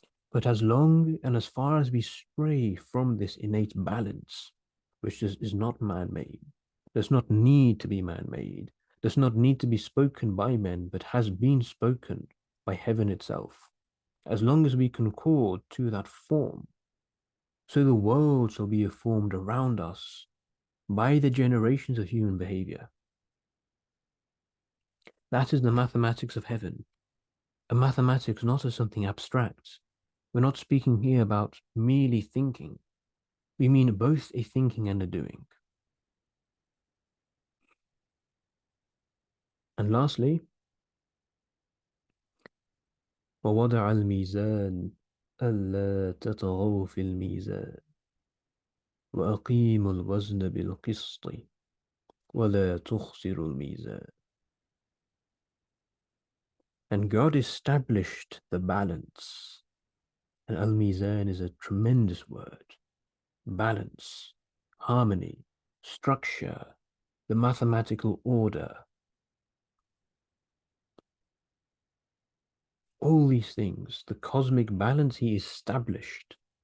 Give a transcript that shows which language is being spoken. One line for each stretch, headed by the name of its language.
English: But as long and as far as we stray from this innate balance, which is not man-made, does not need to be man-made, does not need to be spoken by men, but has been spoken by heaven itself, as long as we concord to that form, so the world shall be formed around us by the generations of human behavior. That is the mathematics of heaven. A mathematics not as something abstract. We're not speaking here about merely thinking. We mean both a thinking and a doing. And lastly,
Arabic: وَوَضَعَ الْمِيزَانَ أَلَّا تَطْغَوْا فِي الْمِيزَانِ وَأَقِيمُوا الْوَزْنَ بِالْقِسْطِ وَلَا تُخْسِرُوا الْمِيزَانَ.
English: And God established the balance. And al-mizan is a tremendous word. Balance, harmony, structure, the mathematical order, all these things, the cosmic balance he established.